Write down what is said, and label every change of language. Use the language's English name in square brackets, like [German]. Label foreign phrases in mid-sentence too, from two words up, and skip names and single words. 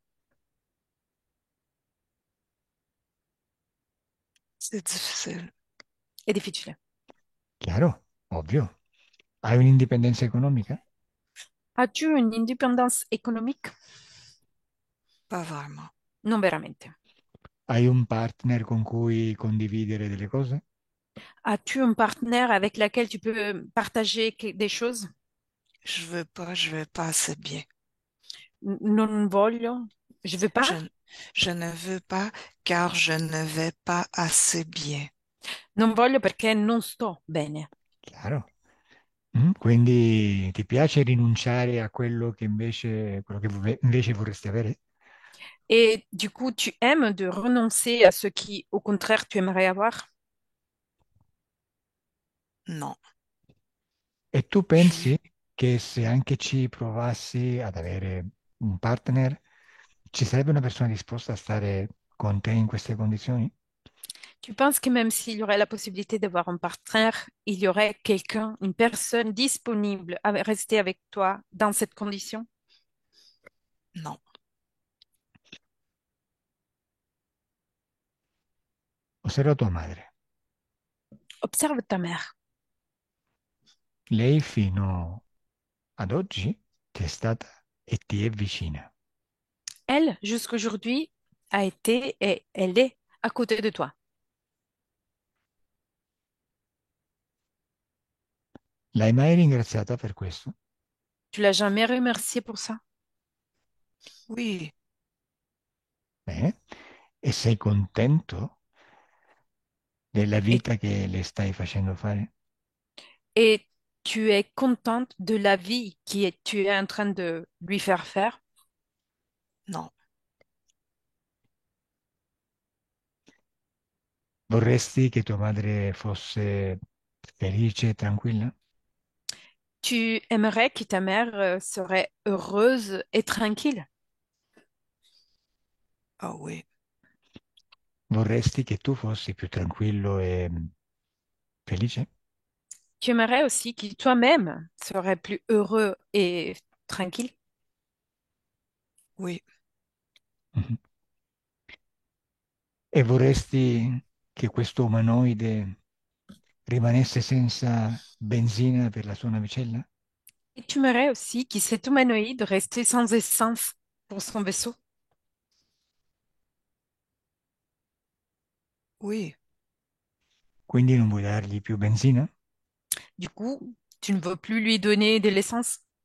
[French] C'est difficile. [Italian] È difficile. Chiaro? Ovvio. Hai un'indipendenza economica? [French] As-tu une indépendance économique? Pas vraiment. [Italian] Non veramente. Hai un partner con cui condividere delle cose? [French] As-tu un partenaire avec lequel tu peux partager des choses? Je veux pas assez bien. [Italian] Non voglio, [French] je veux pas. Je, je ne veux pas car je ne vais pas assez bien. [Italian] Non voglio perché non sto bene. Chiaro. Quindi ti piace rinunciare a quello che invece vorresti avere? [French] Et du coup, tu aimes de renoncer à ce qui, au contraire, tu aimerais avoir? Non. [Italian] E tu [French] Je, [Italian] pensi che se anche ci provassi ad avere un partner, ci sarebbe una persona disposta a stare con te in queste condizioni? [French] Tu penses que même s'il y aurait la possibilité d'avoir un partenaire, il y aurait quelqu'un, une personne disponible à rester avec toi dans cette condition? non. [Italian] Osserva tua madre. [French] Observe ta mère. [Italian] Lei fino ad oggi ti è stata e ti è vicina. [French] Elle, jusqu'aujourd'hui, a été et elle est à côté de toi. [Italian] L'hai mai ringraziata per questo? [French] Tu l'as jamais remercié pour ça? Oui, [Italian] Bene. E sei contento della [French] Et, [Italian] vita che le stai facendo fare? [French] et tu es contente de la vie tu es en train de lui faire faire? non. [Italian] Vorresti che tua madre fosse felice e tranquilla? [French] Tu aimerais que ta mère serait heureuse et tranquille? Ah oui, [Italian] Vorresti che tu fossi più tranquillo e felice? [French] Tu aimerais aussi que toi-même serais plus heureux et tranquille? oui, Mhm. [Italian] E vorresti che questo umanoide rimanesse senza benzina per la sua navicella? [French] Et tu aimerais aussi que cet humanoïde restait sans essence pour son vaisseau? oui, [Italian] Quindi non vuoi dargli più benzina? [French] Du coup, tu ne veux plus lui donner de l'essence?